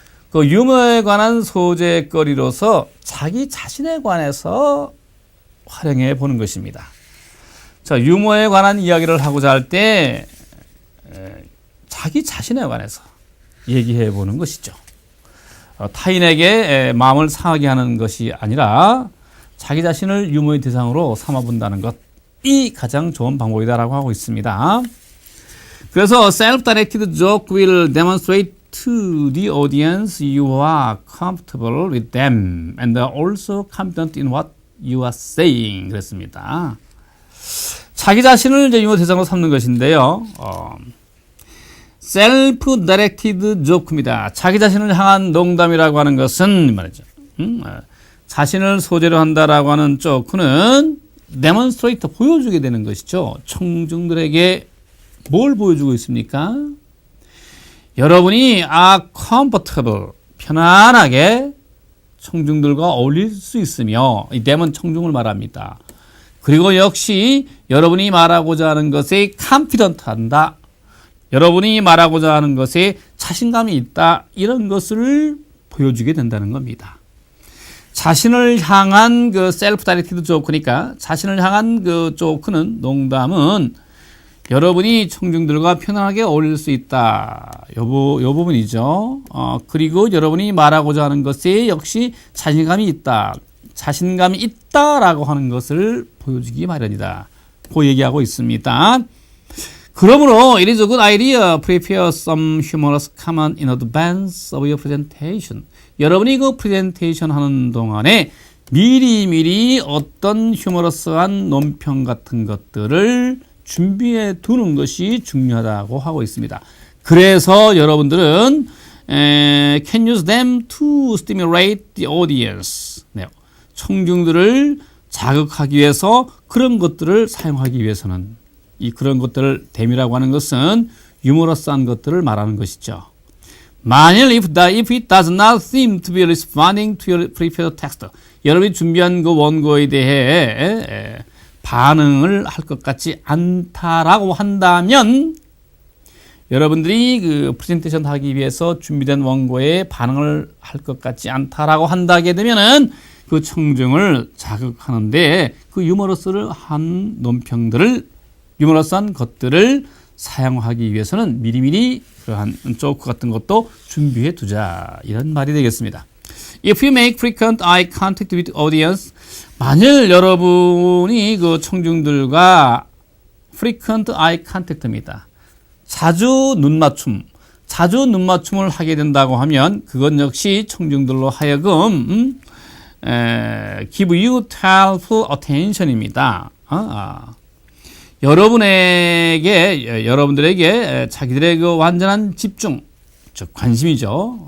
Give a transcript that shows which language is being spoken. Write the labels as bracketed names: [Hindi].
[Korean] 그 유머에 관한 소재거리로서 자기 자신에 관해서 활용해 보는 것입니다. 자, 유머에 관한 이야기를 하고자 할 때 자기 자신에 관해서 얘기해 보는 것이죠. 타인에게 마음을 상하게 하는 것이 아니라 자기 자신을 유머의 대상으로 삼아본다는 것이 가장 좋은 방법이다라고 하고 있습니다. 그래서 [English] self-directed joke will demonstrate to the audience you are comfortable with them and are also confident in what you are saying. [Korean] 그랬습니다. 자기 자신을 이제 유머 대상으로 삼는 것인데요. self-directed joke입니다. 자기 자신을 향한 농담이라고 하는 것은 말이죠. 자신을 소재로 한다라고 하는 조크는 demonstrate, 보여주게 되는 것이죠. 청중들에게 뭘 보여주고 있습니까? 여러분이 [English] are comfortable, [Korean] 편안하게 청중들과 어울릴 수 있으며, 이 them은 청중을 말합니다. 그리고 역시 여러분이 말하고자 하는 것에 confident 한다. 여러분이 말하고자 하는 것에 자신감이 있다. 이런 것을 보여주게 된다는 겁니다. 자신을 향한 그 self-directed joke니까 자신을 향한 그 조크는, 농담은 여러분이 청중들과 편안하게 어울릴 수 있다. 요 부분이죠. 그리고 여러분이 말하고자 하는 것에 역시 자신감이 있다. 자신감이 있다라고 하는 것을 보여주기 마련이다. 그 얘기하고 있습니다. 그러므로 [English] it is a good idea prepare some humorous comment in advance of your presentation. [Korean] 여러분이 그 프레젠테이션 하는 동안에 미리미리 어떤 휴머러스한 논평 같은 것들을 준비해 두는 것이 중요하다고 하고 있습니다. 그래서 여러분들은 [English] can use them to stimulate the audience. [Korean] 네. 청중들을 자극하기 위해서 그런 것들을 사용하기 위해서는, 이 그런 것들을 them이라고 하는 것은 유머러스한 것들을 말하는 것이죠. 만일 [English] if it does not seem to be responding to your prepared text, [Korean] 여러분이 준비한 그 원고에 대해 반응을 할 것 같지 않다라고 한다면, 여러분들이 그 프레젠테이션 하기 위해서 준비된 원고에 반응을 할 것 같지 않다라고 한다게 되면은 그 청중을 자극하는데 그 유머러스한 논평들을, 유머러스한 것들을 사용하기 위해서는 미리미리 그러한 조크 같은 것도 준비해 두자, 이런 말이 되겠습니다. [English] If you make frequent eye contact with audience, [Korean] 만일 여러분이 그 청중들과 [English] frequent eye contact입니다. [Korean] 자주 눈맞춤을 하게 된다고 하면 그건 역시 청중들로 하여금 [English] give you helpful attention [Korean] 입니다. 여러분들에게 자기들의 그 완전한 집중, 즉 관심이죠.